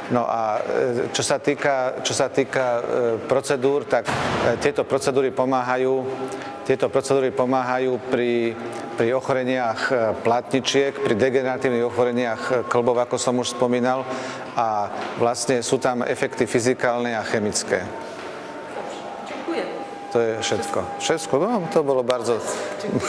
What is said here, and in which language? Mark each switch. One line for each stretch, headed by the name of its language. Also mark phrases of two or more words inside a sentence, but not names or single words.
Slovak: No a čo sa týka procedúr, tak tieto procedúry pomáhajú pri ochoreniach platničiek, pri degeneratívnych ochoreniach kĺbov, ako som už spomínal, a vlastne sú tam efekty fyzikálne a chemické.
Polish: Dobrze, dziękuję.
Slovak: To je všetko. No, to bolo bardzo...